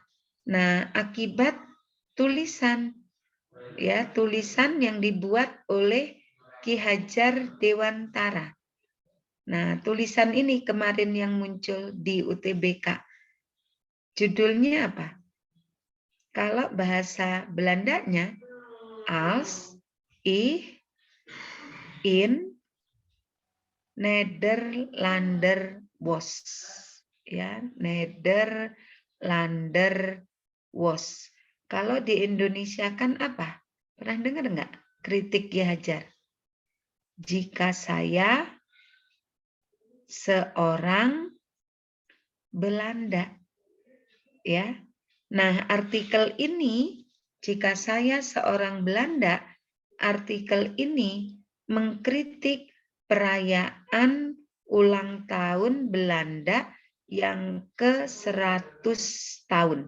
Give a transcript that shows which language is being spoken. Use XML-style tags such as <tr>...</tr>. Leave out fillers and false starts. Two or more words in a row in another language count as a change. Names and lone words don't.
<id>Nah, akibat tulisan ya, tulisan yang dibuat oleh Ki Hajar Dewantara. Nah, tulisan ini kemarin yang muncul di UTBK. Judulnya apa? Kalau bahasa Belandanya</id> <nl>als ich in Nederlander was. Ya, Nederlander was.</nl> <id>Kalau di Indonesia kan apa? Pernah dengar nggak kritik Ki Hajar? Jika saya seorang Belanda, ya. Nah, artikel ini, jika saya seorang Belanda, artikel ini mengkritik perayaan ulang tahun Belanda yang ke-100 tahun.</id>